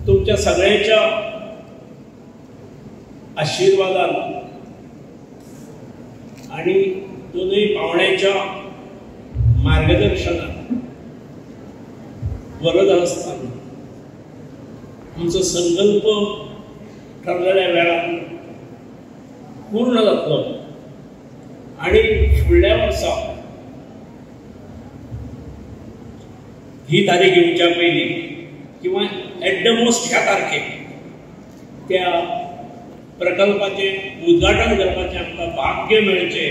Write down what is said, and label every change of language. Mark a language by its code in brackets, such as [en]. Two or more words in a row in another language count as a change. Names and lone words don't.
[mr] तुमच्या सगळ्यांच्या आशीर्वादाने आणि दोन्ही पाहुण्यांच्या मार्गदर्शनात वरद असताना आमचा संकल्प ठरलेल्या वेळात पूर्ण जातलो आणि फुडल्या वर्सा [kok] ही तारीख येवच्या पयली किंवा [en] at the most [kok] ह्या तारखेक त्या प्रकल्पाचे उद्घाटन करपाचें आमकां भाग्य मेळचें.